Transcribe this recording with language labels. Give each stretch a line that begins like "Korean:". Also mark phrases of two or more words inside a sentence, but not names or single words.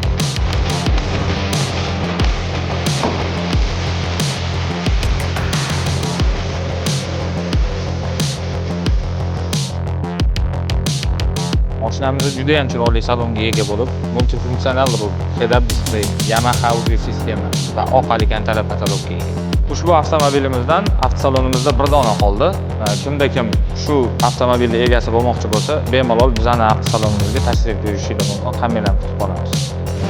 Uzbek: Mashinamiz juda ham chiroyli salonga ega bo'lib, multifunktsional rul,
English: head-up display,
Uzbek: Yamaha audio sistema va oq alikantara katalogga ega. Ushbu avtomobilimizdan avtosalonimizda bir dona qoldi. Kim shu avtomobilning egasi bo'lmoqchi bo'lsa, bemalol bizning avtosalonimizga tashrif buyurishingiz mumkin. Kamerani tutib qolamiz.